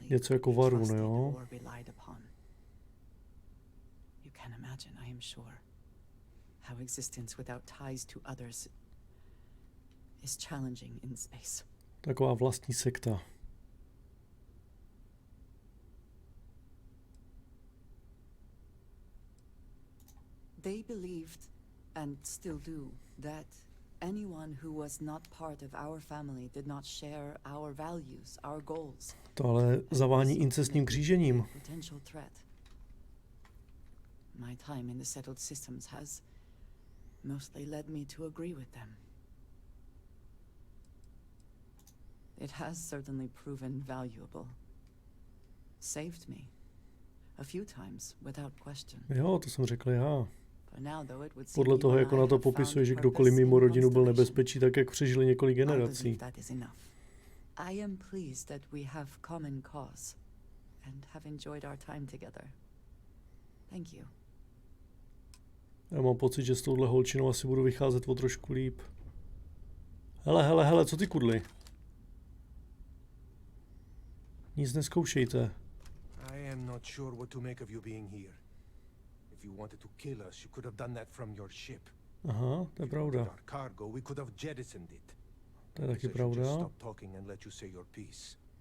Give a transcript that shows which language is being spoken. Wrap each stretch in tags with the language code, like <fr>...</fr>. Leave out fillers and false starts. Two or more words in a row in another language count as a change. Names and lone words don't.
<cs>něco jako</cs> <en>could be</en> <cs>varu, no</cs> <en>trusted</en> <cs>jo.</cs> <en>or relied upon. You can imagine, I am sure, how existence without ties to others is challenging in space.</en> <cs>Taková vlastní sekta.</cs> <en>They believed, and still do, that anyone who was not part of our family did not share our values, our goals.</en> <cs>To ale zavání incestním křížením.</cs> <en>Potential threat. My time in the settled systems has mostly led me to agree with them. It has certainly proven valuable. Saved me. A few times, without question.</en> <cs>Jo, to jsem řekl já.</cs> <en>But now, though, it would seem</en> <cs>Podle toho,</cs> <en>even</en> <cs>jak</cs> <en>I</en> <cs>ona to</cs> <en>have found</en> <cs>popisuje, že</cs> <en>purpose</en> <cs>kdokoliv mimo</cs> <en>in</en> <cs>rodinu byl</cs> <en>Constellation.</en> <cs>nebezpečí, tak jak přežili několik</cs> <en>I believe</en> <cs>generací.</cs> <en>that is enough. I am pleased that we have common cause and have enjoyed our time together. Thank you.</en> <cs>Já mám pocit, že s touhle holčinou asi budu vycházet o trošku líp. Hele, co ty kudly? Nic neskoušejte.</cs> <en>I am not sure what to make of you being here. If you wanted to kill us, you could have done that from your ship.</en> <cs>Aha, to je</cs> <en>If you wanted</en> <cs>pravda.</cs> <en>our cargo, we could have jettisoned it.</en> <cs>To je taky</cs> <en>So I should just</en> <cs>pravda.</cs> <en>stop talking and let you say your piece.</en>